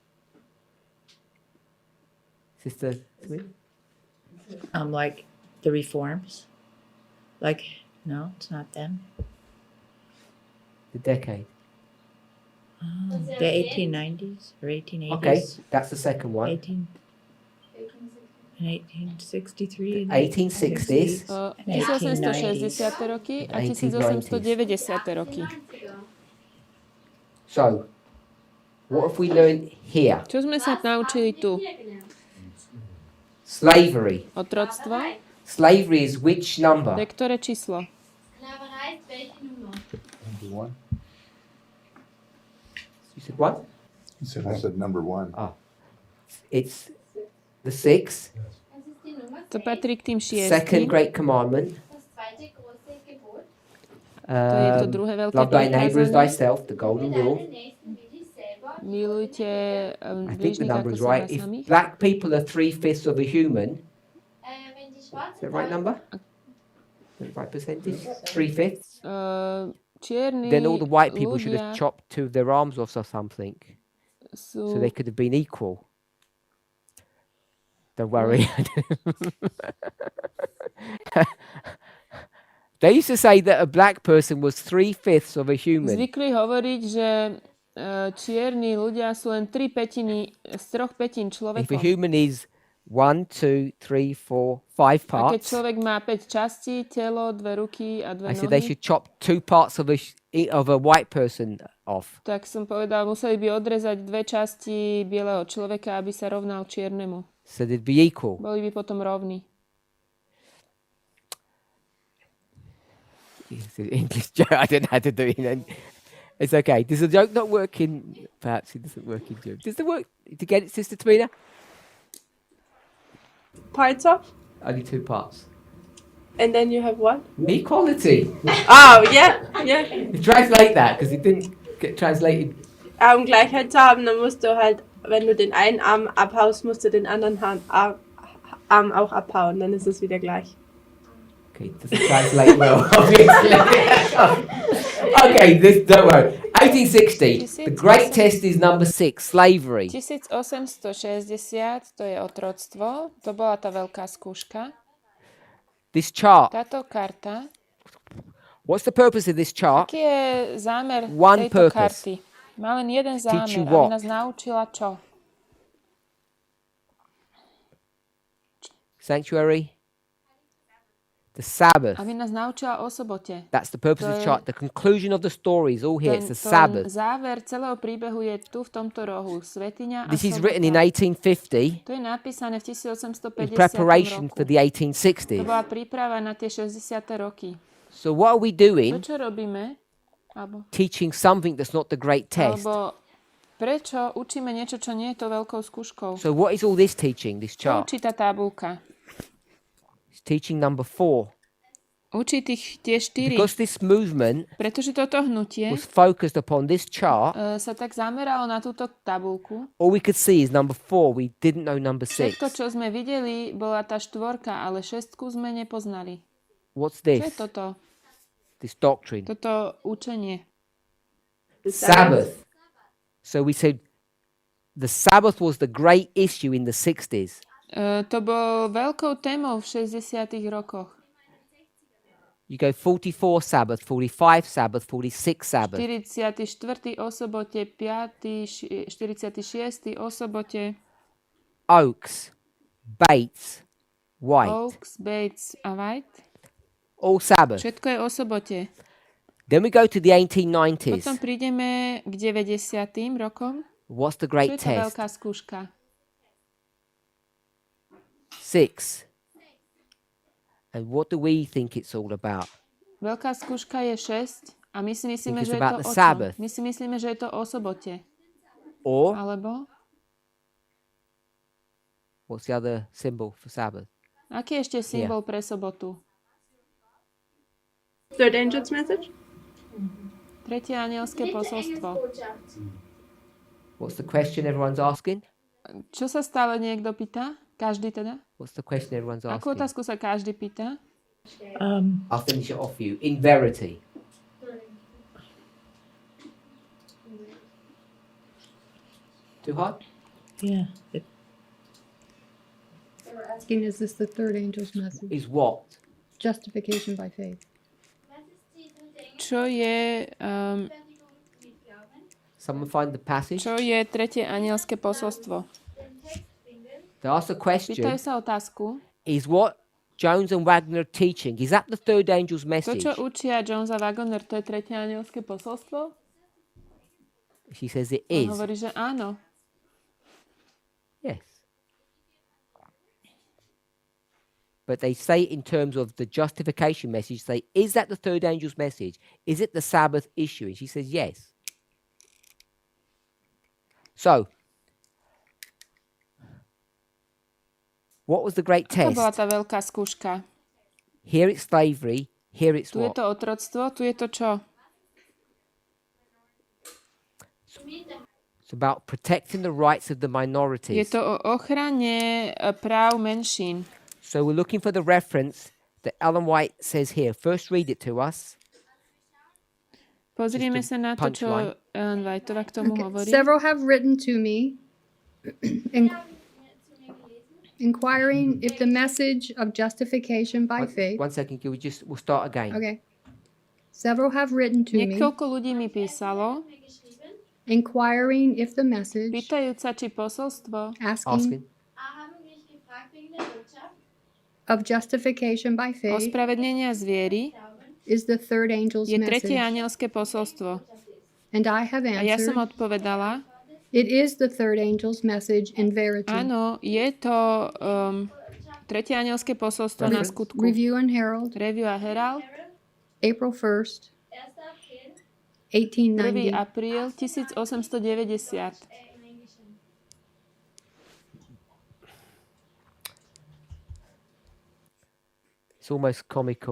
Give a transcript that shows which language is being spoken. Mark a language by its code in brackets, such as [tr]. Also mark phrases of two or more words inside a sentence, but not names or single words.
[en] Sister Smith? Like the reforms? Like, no, it's not them. The decade. The 1890s or 1880s? Okay, that's the second one. 1863. 1860s. [sk] 1860. roky a 1890. roky. [en] So, what have we learned here? [sk] Čo sme sa naučili tu? [en] Slavery. [sk] Otroctvo. [en] Slavery is which [sk] To [en] number? [sk] je ktoré číslo? [de] Sklaverei ist welche Nummer? [en] Number 1. You said what? I said number 1. It's the 6, [de] Das ist die Nummer [sk] To 6, patrí k tým [en] second 6. great commandment. [de] das zweite große Gebot. [sk] To je to druhé veľké [en] Love thy neighbor as [sk] prikázanie. [en] thyself, the golden rule. [de] Deinen Nächsten wie dich selber. [sk] Milujte [en] I think the [sk] blížnych [en] number [sk] ako [en] is [sk] seba [en] right. If [sk] samých. [en] black people are 3/5 of a human, [de] Wenn die [en] is [de] schwarzen [en] that right number? The right percentage? 3/5? [sk] Čierni [en] Then all the white people should [sk] ľudia [en] have chopped 2 of their arms off or something, so [sk] sú... [en] they could have been equal. Don't worry. They used to say that a black person was 3/5 of a human. [sk] Zvykli hovoriť, že čierni ľudia sú len 3/5 z 3/5 [en] If a [sk] človeka. [en] human is 1, 2, 3, 4, 5 [sk] A keď [en] parts, [sk] človek má 5 častí, telo, 2 ruky a 2 [en] I said they [sk] nohy, [en] should chop 2 parts of a white person off. [sk] tak som povedal, museli by odrezať 2 časti bieleho človeka, aby sa rovnal čiernemu. [en] So they'd be equal. [sk] Boli by potom rovní. [en] It's an English joke. I don't know how to do it. It's okay. Does the joke not work in? Perhaps it doesn't work in German. Does it work to get it, Sister Tamina? Parts of, Only 2 parts. and then you have what? Equality. Oh, yeah, yeah. Translate that because it didn't get translated. [de] Gleichheit zu haben, dann musst du halt, wenn du den einen Arm abhaust, musst du den anderen Arm auch abhauen, dann ist es wieder gleich. [en] Okay, it doesn't translate well, obviously. Okay, don't worry. 1860. The great test is number 6, slavery. [sk] 1860, to je otroctvo, to bola tá veľká skúška. [en] This chart. [sk] Táto karta, [en] What's the purpose of this chart? [sk] aký je zámer [en] One [sk] tejto [en] purpose. [sk] karty? Má len jeden [en] Teach you [sk] zámer, aby [en] what? [sk] nás naučila čo? [en] Sanctuary. The Sabbath. [sk] Aby nás naučila o sobote. [en] That's the purpose of the chart. The conclusion of the story is all here. It's the [sk] Ten [en] Sabbath. [sk] záver celého príbehu je tu v tomto rohu. Svetiňa a [en] This is [sk] sobota. [en] written in 1850 [sk] To je napísané v [en] in [sk] 1850 [en] preparation [sk] roku. [en] for the [sk] To [en] 1860s. [sk] bola príprava na tie 60. roky. [en] So what are we [sk] To, [en] doing? [sk] čo robíme? Alebo, [en] Teaching something that's not the great test. [sk] alebo prečo učíme niečo, čo nie je to veľkou skúškou? [en] So what is all this teaching, this [sk] Čo [en] chart? [sk] učí tá tabulka? [en] It's teaching number 4. [sk] Učí tie 4. [en] Because this movement [sk] Pretože toto hnutie [en] was focused upon this chart, [sk] sa tak zameralo na túto tabulku. [en] all we could see is number 4. We didn't know number 6. [sk] Všetko, čo sme videli, bola tá 4, ale 6 sme nepoznali. [en] What's [sk] Čo je [en] this? [sk] toto? [en] This doctrine. [sk] Toto učenie. [en] Sabbath. So we said the Sabbath was the great issue in the 60s. [sk] To bol veľkou témou v 60. rokoch. [en] You go 44 Sabbath, 45 Sabbath, 46 Sabbath. [sk] 44. o sobote, 5. 46. o sobote, [en] Oaks, Bates, White. [sk] Oaks, Bates a White. [en] All Sabbath. [sk] Všetko je o sobote. [en] Then we go to the [sk] Potom [en] 1890s. [sk] prídeme k 90. rokom. [en] What's the [sk] Čo je [en] great [sk] tá [en] test? [sk] veľká skúška? [en] 6. And what do we think it's all about? [sk] Veľká skúška je 6 a my si myslíme, [en] Think it's [sk] že je [en] about [sk] to [en] the [sk] o [en] Sabbath. [sk] čom? My si myslíme, že je to o sobote. [en] Or [sk] Alebo? [en] what's the other symbol for Sabbath? [sk] Aký je ešte symbol pre sobotu? [en] Third angel's message? [sk] Tretie anielské posolstvo. [en] What's the question everyone's asking? [sk] Čo sa stále niekto pýta? Každý teda? [en] What's the question everyone's [sk] Akú [en] asking? [sk] otázku sa každý pýta? [en] I'll finish it off for you. In verity. Too hard? Yeah. Asking, is this the third angel's message? Is what? Justification by faith. [sk] Čo je, [en] Someone find the passage. [sk] čo je tretie anielské posolstvo? [en] They ask the question, [sk] Pýtajú sa otázku. [en] is what Jones and Wagner are teaching, is that the third angel's [sk] To, [en] message? [sk] čo učia Jones a Wagner, to je tretie anielské posolstvo? [en] She says it [sk] On [en] is. [sk] hovorí, že áno. [en] Yes. But they say in terms of the justification message, say, is that the third angel's message? Is it the Sabbath issue? And she says, yes. So, what was the great [sk] Aká [en] test? [sk] bola tá veľká skúška? [en] Here it's slavery, here it's [sk] Tu je [en] what? [sk] to otroctvo, tu je to čo? [en] It's about protecting the rights of the [sk] Je [en] minorities. [sk] to o ochrane práv menšín. [en] So we're looking for the reference that Ellen White says here. First read it to us. [sk] Pozrieme [en] Just [sk] sa [en] a [sk] na to, čo [en] punchline. [sk] Ellen Whiteová k tomu [en] Okay. [sk] hovorí. [en] Several have written to me inquiring if the message of justification by faith. One second, we'll start again. Okay. Several have written to me [sk] Niekoľko ľudí mi písalo, [en] inquiring if the message, [sk] pýtajúc sa, či posolstvo [en] Asking. asking of justification by faith [sk] ospravedlnenia z viery [en] is the third angel's [sk] je [en] message. [sk] tretie anielské posolstvo. [en] And I have [sk] A ja som [en] answered, [sk] odpovedala, [en] it is the third angel's message in verity. [sk] áno, je to tretie anielské posolstvo na skutku. [en] Review and Herald, [sk] Review a Herald, [en] April 1st, [sk] 1. 1890. apríl 1890. [en] It's almost comical.